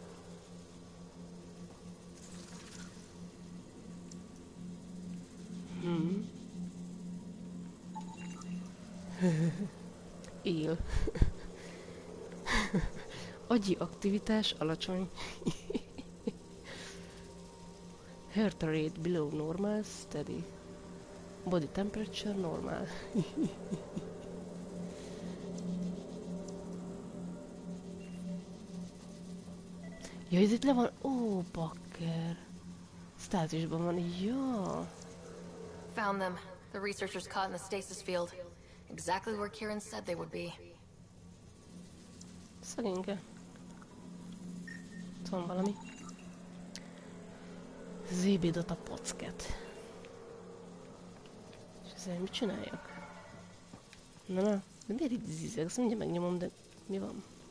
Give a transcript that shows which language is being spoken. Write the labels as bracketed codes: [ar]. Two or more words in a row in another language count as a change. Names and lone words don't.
[hu] Él. Agyi aktivitás alacsony. [en] Heart rate below normal, steady. Body temperature normal. [hu] Ja, ez itt le van. Ó, bakker. Státusban van. Ja. [en] Found them. The researchers caught in the stasis field. Exactly where Kieran said they would be. [hu] Szegényke. Itt van valami. Zébédot a pocket. És ezzel mit csináljak? Na, de miért itt zizeg? Azt mindjárt megnyomom, de mi van?